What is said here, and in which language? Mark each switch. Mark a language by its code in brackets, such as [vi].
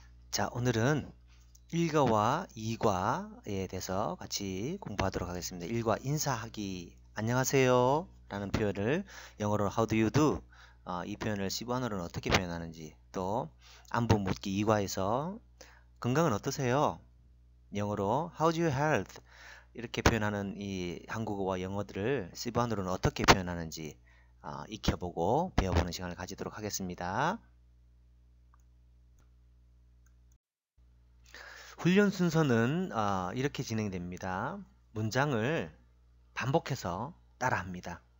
[ko] 자, 오늘은 1과와 2과에 대해서 같이 공부하도록 하겠습니다. 1과 인사하기, 안녕하세요 라는 표현을 영어로 [en] How do you do? [ko] 이 표현을 세부한어로는 어떻게 표현하는지, 또 안부 묻기 2과에서 건강은 어떠세요? 영어로 [en] How's your health? [ko] 이렇게 표현하는 이 한국어와 영어들을 세부한어로는 어떻게 표현하는지 익혀보고 배워보는 시간을 가지도록 하겠습니다. 훈련 순서는 이렇게 진행됩니다. 문장을 반복해서 따라합니다.